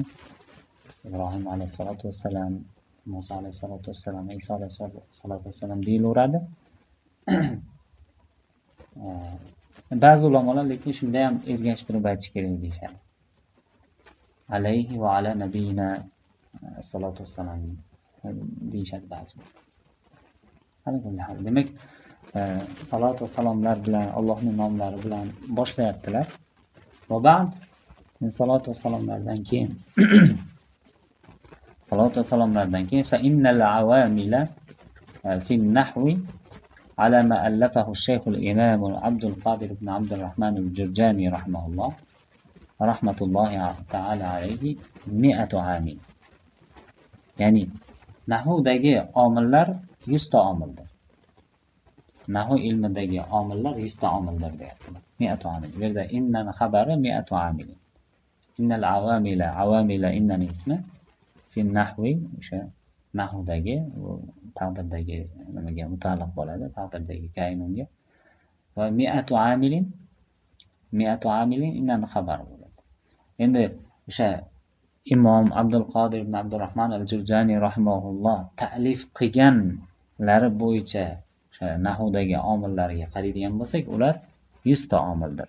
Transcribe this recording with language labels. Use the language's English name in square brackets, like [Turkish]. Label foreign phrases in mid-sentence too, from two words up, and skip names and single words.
[Uzbek] Ibrohim [Arabic] عليه الصلاة والسلام, [Uzbek] Musa [Arabic] عليه الصلاة والسلام, [Uzbek] Iso [Arabic] عليه الصلاة والسلام [Uzbek] deyilaveradi. Ba'zi ulamolar lekin shunda ham ergashtirib aytish kerak deyshadi. [Arabic] عليه وعلى نبينا الصلاة والسلام [Uzbek] deyshadi ba'zi. Demak, salot va salomlar bilan, Allohning nomlari bilan boshlayaptilar. [Arabic] وبعد, [Uzbek] salot va salomlardan keyin [Arabic] فإن العوامل في النحو على ما ألفه الشيخ الإمام عبد القادر بن عبد الرحمن الجرجاني رحمه الله رحمة الله تعالى عليه 100 عام. [Uzbek] ya'ni nahvdagi omillar 100 ta omildir. Nahv ilmidagi omillar 100 ta omildir deyaptilar. 100 omil. Bu yerda innan xabari 100 amil. [Arabic] إن العوامل [Uzbek] innan ismi [Arabic] في النحو [Uzbek] o'sha nahvdagi taqdirdagi nimaga mutaalliq bo'ladi, taqdirdagi kaynunga. Va 100 amilin innan xabar bo'ladi. Endi o'sha Imom Abdul Qodir ibn Abdurrahman al-Jurjani rahimahulloh ta'lif qilganlari bo'yicha o'sha nahvdagi omillarga qaraydigan bo'lsak, ular 100 ta omildir.